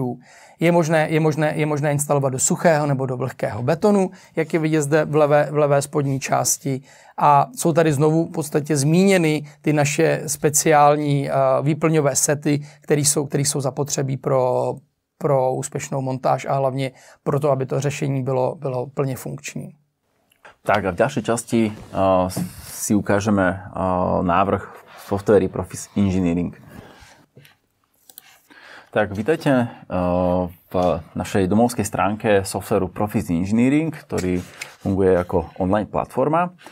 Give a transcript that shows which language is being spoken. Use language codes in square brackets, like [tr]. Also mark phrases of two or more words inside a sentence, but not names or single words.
[cs] Je možné instalovat do suchého nebo do vlhkého betonu, jak je vidět zde v levé spodní části. A jsou tady znovu v podstatě zmíněny ty naše speciální výplňové sety, které jsou zapotřebí pro úspěšnou montáž a hlavně pro to, aby to řešení bylo plně funkční. [sk] Tak a v ďalšej časti si ukážeme návrh softvéry Profis Engineering. Tak vítajte v našej domovskej stránke softvéru Profis Engineering, ktorý funguje ako online platforma.